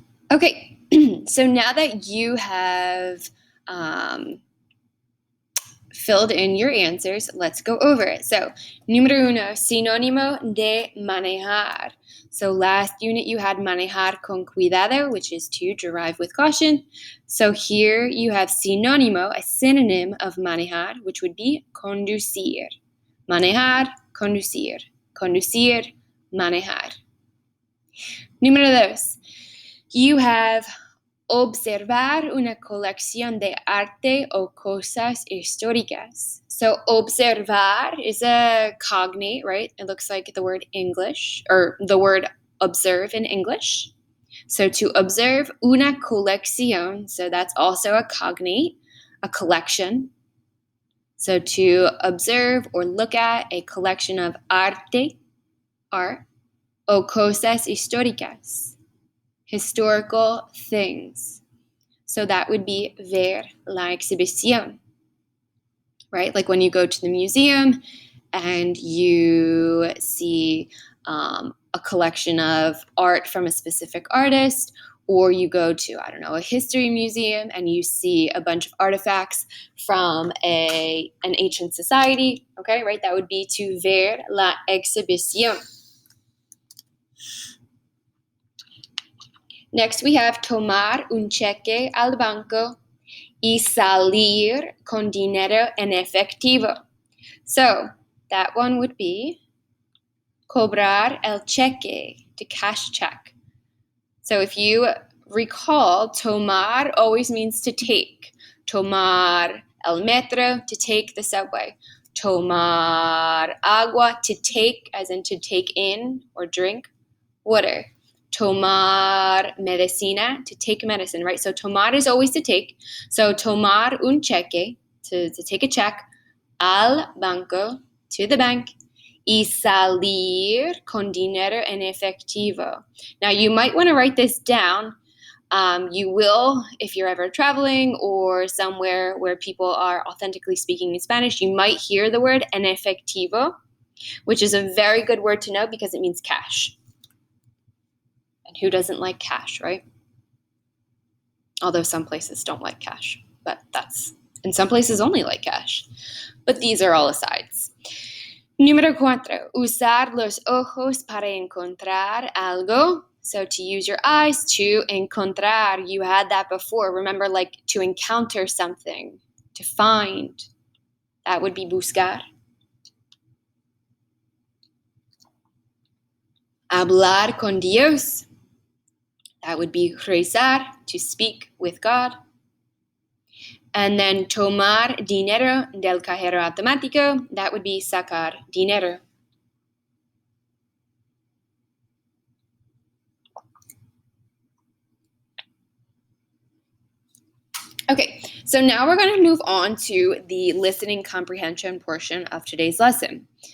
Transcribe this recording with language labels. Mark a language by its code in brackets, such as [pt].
[en] Okay, so now that you have filled in your answers, let's go over it. [es] So, número uno, sinónimo de manejar. [en] So last unit you had [es] manejar con cuidado, [en] which is to drive with caution. So here you have sinónimo, a synonym of manejar, which would be conducir. [es] Manejar, conducir. Conducir, manejar. Número dos, [en] you have [es] observar una colección de arte o cosas históricas. [en] So observar is a cognate, right? It looks like the word English, or the word observe in English. So to observe una colección, so that's also a cognate, a collection. So to observe or look at a collection of arte, art, [es] o cosas históricas, [en] historical things. So that would be [es] ver la exhibición, [en] right? Like when you go to the museum and you see a collection of art from a specific artist, or you go to, I don't know, a history museum and you see a bunch of artifacts from an ancient society, okay, right? That would be to [es] ver la exhibición. Next, we have tomar un cheque al banco y salir con dinero en efectivo. So, [en] that one would be [es] cobrar el cheque, [en] to cash check. So if you recall, tomar always means to take. [es] Tomar el metro, [en] to take the subway. [es] Tomar agua, [en] to take, as in to take in or drink water. [es] Tomar medicina, [en] to take medicine, right? So tomar is always to take. So [es] tomar un cheque, [en] to take a check. [es] Al banco, [en] to the bank. [es] Y salir con dinero en efectivo. [en] Now you might want to write this down. You will, if you're ever traveling or somewhere where people are authentically speaking in Spanish, you might hear the word [es] en efectivo, [en] which is a very good word to know because it means cash. And who doesn't like cash, right? Although some places don't like cash, but and some places only like cash. But these are all asides. [es] Número 4, usar los ojos para encontrar algo. [en] So to use your eyes to encontrar, you had that before. Remember, like to encounter something, to find. That would be buscar. [es] Hablar con Dios. [en] That would be rezar, to speak with God. And then [es] tomar dinero del cajero automático. [en] That would be [es] sacar dinero. [en] Okay, so now we're going to move on to the listening comprehension portion of today's lesson.